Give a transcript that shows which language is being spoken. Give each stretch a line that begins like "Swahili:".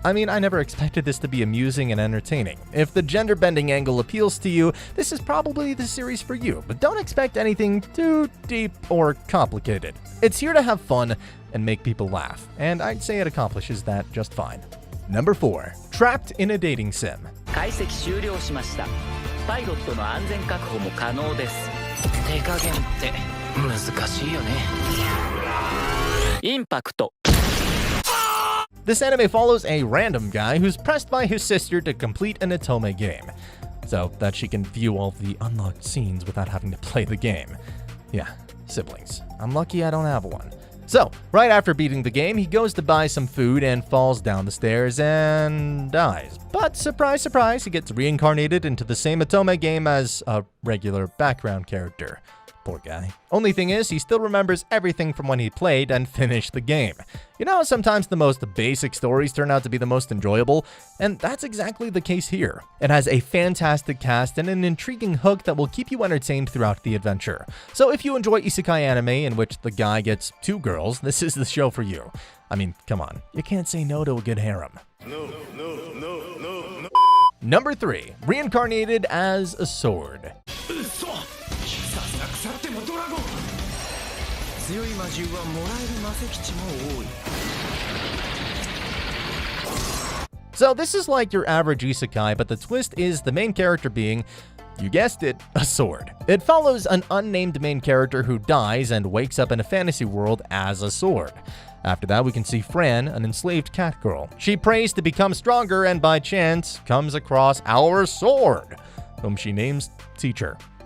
English: I mean, I never expected this to be amusing and entertaining. If the gender-bending angle appeals to you, this is probably the series for you, but don't expect anything too deep or complicated. It's here to have fun and make people laugh, and I'd say it accomplishes that just fine. Number 4. Trapped in a dating sim.
Japanese: 解析終了しました。パイロットの安全確保も可能です。手加減って難しいよね。インパクト。
English: This anime follows a random guy who's pressed by his sister to complete an otome game, so that she can view all the unlocked scenes without having to play the game. Yeah, siblings. I'm lucky I don't have one. So, right after beating the game, he goes to buy some food and falls down the stairs and dies. But surprise, surprise, he gets reincarnated into the same otome game as a regular background character. Poor guy. Only thing is, he still remembers everything from when he played and finished the game. You know, sometimes the most basic stories turn out to be the most enjoyable, and that's exactly the case here. It has a fantastic cast and an intriguing hook that will keep you entertained throughout the adventure. So if you enjoy isekai anime in which the guy gets 2 girls, this is the show for you. I mean, come on, you can't say no to a good harem. No. Number 3. Reincarnated as a sword.
Japanese: 強い魔獣はもらえる魔石値も多い。
English: So this is like your average isekai, but the twist is the main character being, you guessed it, a sword. It follows an unnamed main character who dies and wakes up in a fantasy world as a sword. After that, we can see Fran, an enslaved cat girl. She prays to become stronger and by chance comes across our sword, whom she names Teacher.